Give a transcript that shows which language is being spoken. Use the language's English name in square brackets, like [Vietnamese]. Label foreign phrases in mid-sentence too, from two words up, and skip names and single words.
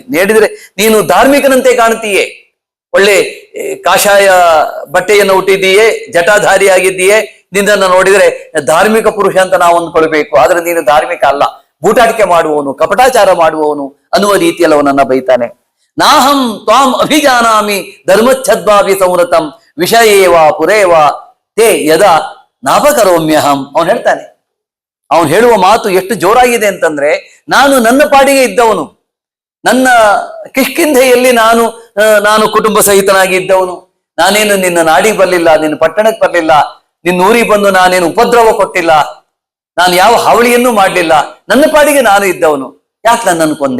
[Kannada] ನೀಡಿದ್ರೆ ನೀನು ಧಾರ್ಮಿಕನಂತೆ ಕಾಣ್ತೀಯೇ, ಒಳ್ಳೆ ಕಾಷಾಯ ಬಟ್ಟೆಯನ್ನು ಹುಟ್ಟಿದ್ದೀಯೇ, ಜಟಾಧಾರಿ ಆಗಿದ್ದೀಯೇ, ನಿನ್ನನ್ನು ನೋಡಿದ್ರೆ ಧಾರ್ಮಿಕ ಪುರುಷ ಅಂತ ನಾವು ಅಂದ್ಕೊಳ್ಬೇಕು. ಆದ್ರೆ ನೀನು ಧಾರ್ಮಿಕ ಅಲ್ಲ, ಬೂಟಾಟಿಕೆ ಮಾಡುವವನು, ಕಪಟಾಚಾರ ಮಾಡುವವನು ಅನ್ನುವ ರೀತಿಯಲ್ಲಿ ಅವನನ್ನ ಬೈತಾನೆ. [Sanskrit] ನಾಹಂ ತ್ವಾಂ ಅಭಿಜಾನಾಮಿ ಧರ್ಮಚ್ಛದ್ವಾಪಿ ಸಂವೃತಂ ವಿಷಯೇವಾ ಪುರೇವಾ ತೇ ಯದಾ ನಾಪಕರೋಮ್ಯಹಂ. [Kannada] ಅವನು ಹೇಳ್ತಾನೆ, ಅವನು ಹೇಳುವ ಮಾತು ಎಷ್ಟು ಜೋರಾಗಿದೆ ಅಂತಂದ್ರೆ, ನಾನು ನನ್ನ ಪಾಡಿಗೆ ಇದ್ದವನು, ನನ್ನ ಕಿಷ್ಕಿಂಧೆಯಲ್ಲಿ ನಾನು ಕುಟುಂಬ ಸಹಿತನಾಗಿ ಇದ್ದವನು. ನಾನೇನು ನಿನ್ನ ನಾಡಿಗೆ ಬರ್ಲಿಲ್ಲ, ನಿನ್ನ ಪಟ್ಟಣಕ್ಕೆ ಬರ್ಲಿಲ್ಲ, ನಿನ್ನ ಊರಿಗೆ ಬಂದು ನಾನೇನು ಉಪದ್ರವ ಕೊಟ್ಟಿಲ್ಲ, ನಾನು ಯಾವ ಹಾವಳಿಯನ್ನೂ ಮಾಡ್ಲಿಲ್ಲ, ನನ್ನ ಪಾಡಿಗೆ ನಾನು ಇದ್ದವನು, ಯಾಕೆ ನನ್ನನ್ನು ಕೊಂದೆ?